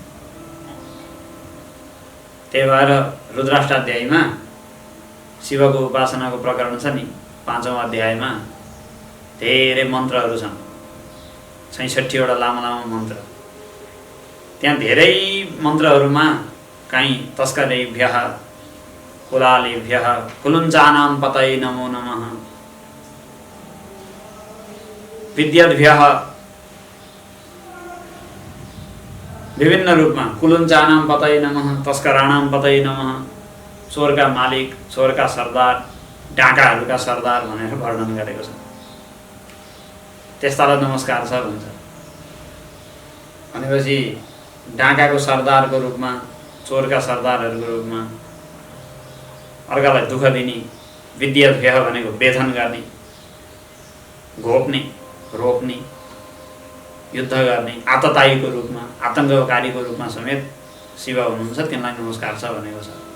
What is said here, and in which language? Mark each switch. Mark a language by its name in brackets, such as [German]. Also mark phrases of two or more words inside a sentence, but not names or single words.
[Nepali] त्यही भएर रुद्राष्टाध्यायमा शिवको उपासनाको प्रकरण छ नि, 5औं अध्यायमा धेरै मन्त्रहरू छन्, 66वटा लामो लामो मन्त्र। त्यहाँ धेरै मन्त्रहरूमा काहीँ [Sanskrit] तस्करेभ्यः कुलालेभ्यः कुलुञ्चानां पतये नमो नमः, विद्याद्भ्यः [Nepali] विभिन्न रूपमा [Sanskrit] कुलुञ्चानां पतये नमः, तस्कराणां पतये नमः, [Nepali] चोरका मालिक, चोरका सरदार, डाकाहरूका सरदार भनेर वर्णन गरेको छ। त्यस्तालाई नमस्कार छ भन्छ। भनेपछि डाकाको सरदारको रूपमा, चोरका सरदारहरूको रूपमा अर्कालाई दुःख दिने, विद्याभ्यः भनेको वेधन गर्ने, घोप्ने, रोप्ने, युद्ध गर्ने, आततायीको रूपमा, आतङ्ककारीको रूपमा समेत शिव हुनुहुन्छ, तिनलाई नमस्कार छ भनेको छ।